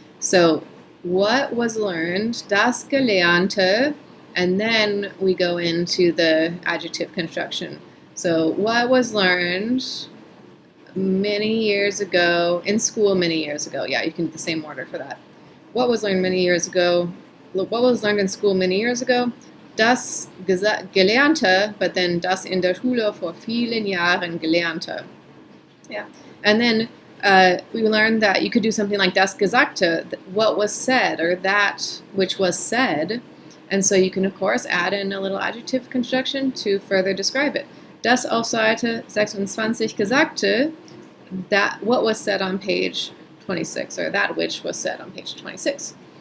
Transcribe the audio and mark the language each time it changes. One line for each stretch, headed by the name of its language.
English: So, what was learned, das Gelernte, and then we go into the adjective construction. So, what was learned many years ago, in school many years ago. Yeah, you can do the same order for that. What was learned many years ago? What was learned in school many years ago?
German: Das Gelernte,
English: but then
German: das in der Schule vor vielen Jahren Gelernte.
English: Yeah. And then we learned that you could do something like das Gesagte, what was said, or that which was said. And so you can, of course, add in a little adjective construction to further describe it.
German: Das auf Seite 26 Gesagte,
English: that what was said on page 26, or that which was said on page 26.